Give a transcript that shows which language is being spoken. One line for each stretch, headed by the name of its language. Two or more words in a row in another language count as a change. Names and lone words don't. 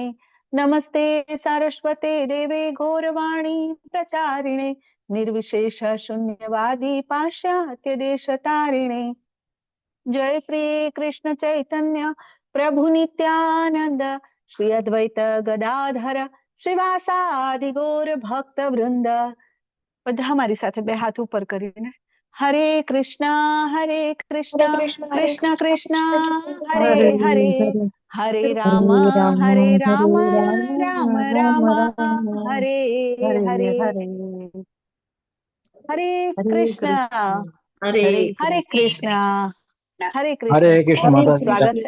Sanskrit: नमस्ते सरस्वते देवे गौरवाणी प्रचारिणे निर्विशेष शून्यवादी पाश्चात्य देश तारिणे. जय श्री कृष्ण चैतन्य प्रभु नित्यानंद श्री अद्वैत गदाधर श्रीवासादि गौर भक्त वृंद.
Gujarati: બધા મારી સાથે બે હાથ ઉપર કરીને
Sanskrit: હરે કૃષ્ણ કૃષ્ણ કૃષ્ણ હરે હરે હરે રામ રામ રામ હરે હરે. હરે કૃષ્ણ હરે કૃષ્ણ હરે કૃષ્ણ.
Gujarati: સ્વાગત છે.